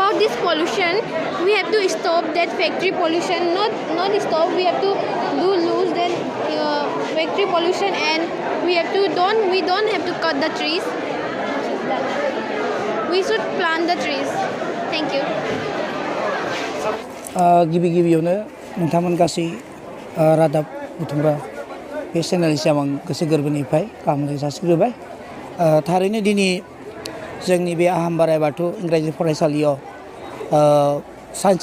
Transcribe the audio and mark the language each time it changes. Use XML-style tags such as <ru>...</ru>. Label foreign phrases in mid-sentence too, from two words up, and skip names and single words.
<en>about this pollution, we have to stop that factory pollution. Not stop. We have to lose that factory pollution, and we don't have to cut the trees. We should plant the trees. Thank you.</en> <brx>गिबि गिबियावनो नोंथांमोन गासै रादाब बुथुमग्रा बे चेनेलसिम आं गोसो गोरबोनिफ्राय गाहाम हामलायनाय जासिग्रोबाय थारैनो दिनै जोंनि बे आहामबाराय बाथौ इंराजि फरायसालियाव साइन्स</brx>